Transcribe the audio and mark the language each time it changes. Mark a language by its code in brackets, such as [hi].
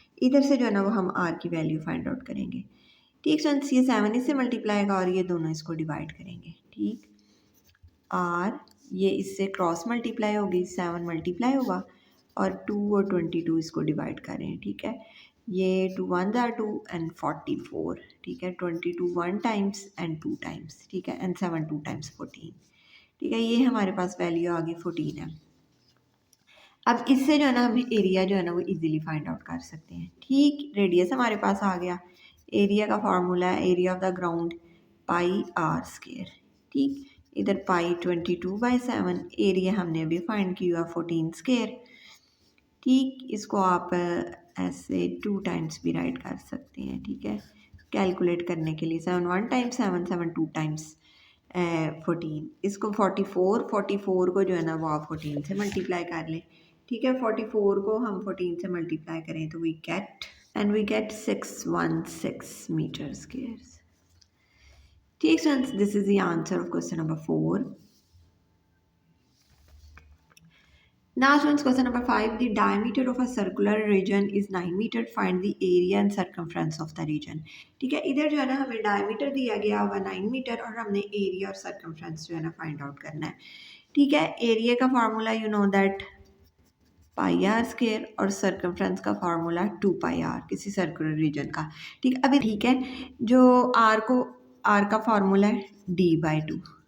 [ur] ادھر سے جو ہے نا وہ ہم R کی ویلیو فائنڈ آؤٹ کریں گے. ٹھیک فرینڈس، یہ 7 اس سے ملٹیپلائی گا اور یہ دونوں اس کو ڈیوائڈ کریں گے. ٹھیک، R یہ اس سے کراس ملٹیپلائی ہوگی، 7 ملٹیپلائی ہوگا اور 2 اور 22 اس کو ڈیوائڈ کریں. ٹھیک ہے، یہ 2 1 are 2 and 44. ٹھیک ہے، 22 1 times and 2 times. ٹھیک ہے، and 7 2 times 14. ٹھیک ہے، یہ ہمارے پاس ویلیو آگئی 14 ہے. اب اس سے جو ہے نا ہم ایریا جو ہے نا وہ ایزیلی فائنڈ آؤٹ کر سکتے ہیں. ٹھیک، ریڈیس ہمارے پاس آ گیا، ایریا کا فارمولا ہے area of the ground pi are square. ٹھیک، ادھر پائی 22/7، ایریا ہم نے ابھی فائنڈ کیا 14 اسکیئر. ٹھیک، اس کو آپ ایسے 2 ٹائمس بھی رائٹ کر سکتے ہیں. ٹھیک ہے، کیلکولیٹ کرنے کے لیے 7 1 times 7 7 2 times 14. اس کو 44 کو جو ہے نا وہ آپ 14 سے ملٹیپلائی کر لیں. ٹھیک ہے، 44 کو ہم 14 سے ملٹیپلائی کریں تو [en] We get 616 meter square. ٹھیک friends, this is the answer of question number 4. Now students, question number 5, the diameter of a circular region is 9 meter, find the area and circumference of the region. [ur] ٹھیک ہے، ادھر جو ہے نا ہمیں diameter دیا گیا ہوا 9 میٹر اور ہم نے ایریا اور سرکمفرنس جو ہے نا فائنڈ آؤٹ کرنا ہے. ٹھیک ہے، ایریا کا formula [en] you know that [ur] pi are square اور سرکمفرنس کا فارمولا 2 پائی آر کسی سرکولر ریجن کا. ٹھیک، ابھی ٹھیک ہے، جو آر کا فارمولا ہے D/2.